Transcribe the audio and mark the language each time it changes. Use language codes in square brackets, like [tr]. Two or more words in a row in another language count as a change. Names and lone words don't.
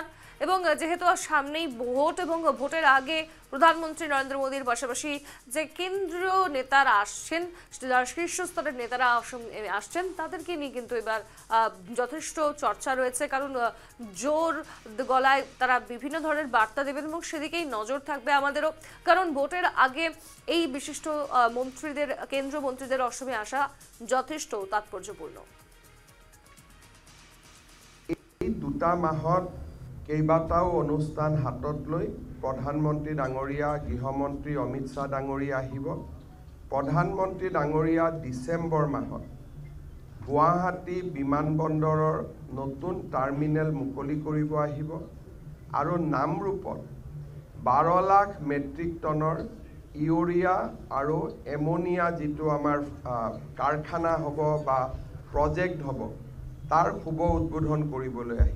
[bn] এবং যেহেতু সামনেই ভোট এবং ভোটের আগে প্রধানমন্ত্রী নরেন্দ্র মোদীর পাশাপাশি যে কেন্দ্রীয় নেতারা আসছেন, শীর্ষস্তরের নেতারা আসছেন, তাদেরকে নিয়ে কিন্তু এবার যথেষ্ট চর্চা রয়েছে। কারণ জোর গলায় তারা বিভিন্ন ধরনের বার্তা দেবেন এবং সেদিকেই নজর থাকবে আমাদেরও। কারণ ভোটের আগে এই বিশিষ্ট মন্ত্রীদের, কেন্দ্রীয় মন্ত্রীদের অসমে আসা যথেষ্ট তাৎপর্যপূর্ণ। [as] দুটা মাহত কেইবাটাও অনুষ্ঠান হাতত লৈ প্ৰধানমন্ত্ৰী ডাঙৰীয়া, গৃহমন্ত্ৰী অমিত শ্বাহ ডাঙৰীয়া আহিব। প্ৰধানমন্ত্ৰী ডাঙৰীয়া ডিচেম্বৰ মাহত গুৱাহাটী বিমানবন্দৰৰ নতুন টাৰ্মিনেল মুকলি কৰিব আহিব আৰু নামৰূপত 12 লাখ মেট্ৰিক টনৰ ইউৰিয়া আৰু এমোনিয়া যিটো আমাৰ কাৰখানা হ'ব বা প্ৰজেক্ট হ'ব তাৰ শুভ উদ্বোধন কৰিবলৈ আহিব।